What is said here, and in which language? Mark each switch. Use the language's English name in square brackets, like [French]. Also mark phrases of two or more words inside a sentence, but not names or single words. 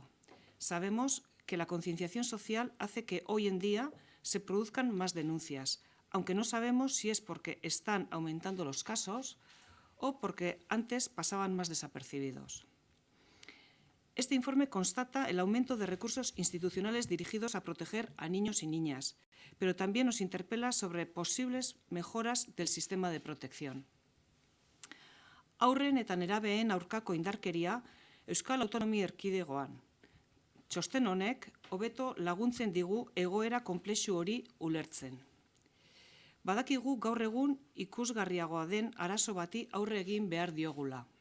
[Spanish] Sabemos que la concienciación social hace que hoy en día se produzcan más denuncias, aunque no sabemos si es porque están aumentando los casos o porque antes pasaban más desapercibidos. Este informe constata el aumento de recursos institucionales dirigidos a proteger a niños y niñas, pero también nos interpela sobre posibles mejoras del sistema de protección. [Basque] Haurren eta nerabeen aurkako indarkeria Euskal Autonomia Erkidegoan. Txosten honek hobeto laguntzen digu egoera konplexu hori ulertzen. Badakigu gaur egun ikusgarriagoa den arazo bati aurre egin behar diogula.